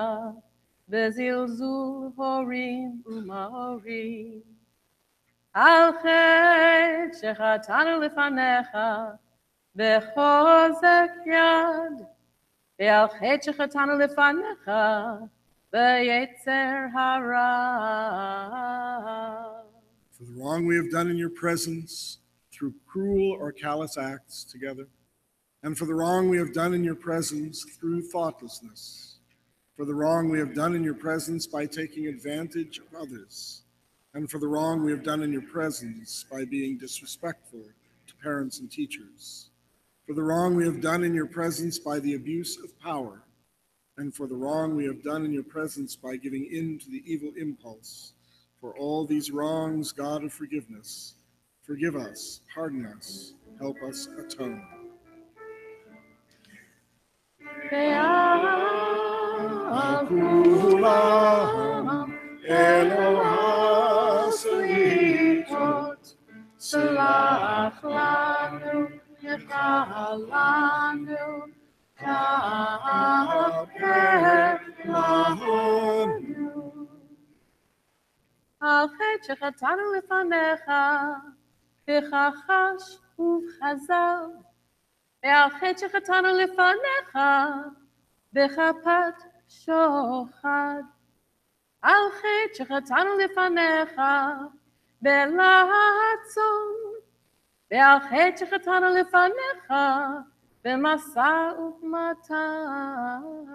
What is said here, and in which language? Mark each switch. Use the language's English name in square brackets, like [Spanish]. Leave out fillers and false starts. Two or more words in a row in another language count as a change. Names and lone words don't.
[Hebrew] בזלזול הורים ומורים, על חטא שחטאנו לפניך בחוזק יד, ועל חטא שחטאנו לפניך ביצר הרע. [English] For the wrong we have done in your presence through cruel or callous acts together, and for the wrong we have done in your presence through thoughtlessness, for the wrong we have done in your presence by taking advantage of others, and for the wrong we have done in your presence by being disrespectful to parents and teachers, for the wrong we have done in your presence by the abuse of power, and for the wrong we have done in your presence by giving in to the evil impulse. For all these wrongs, God of forgiveness, forgive us, pardon us, help us atone. [Hebrew] סלח לנו, מחל לנו, כפר לנו. על חטא שחטאנו לפניך, בכחש ובחזר, ועל חטא שחטאנו לפניך, בכפת שוחד. על חטא שחטאנו לפניך, ברצון, ועל חטא שחטאנו לפניך, במשא ומתן.